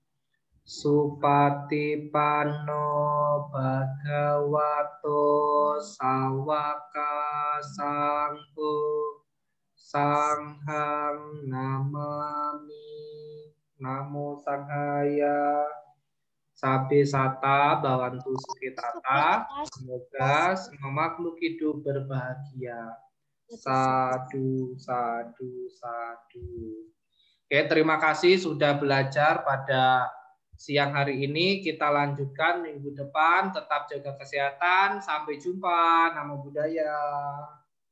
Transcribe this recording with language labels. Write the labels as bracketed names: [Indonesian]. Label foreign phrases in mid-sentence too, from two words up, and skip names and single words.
[Pali] Supatipanno Bhagavato Sawaka Sangho Sanghang Namami. Namo Sanghaya. Sabe sata bawantu sukitata. [Indonesian] Semoga semua makhluk hidup berbahagia. [Pali] Sadu, sadu, sadu. [Indonesian] Oke, terima kasih sudah belajar pada siang hari ini. Kita lanjutkan minggu depan. Tetap jaga kesehatan. Sampai jumpa. [Pali] Namo Buddhaya.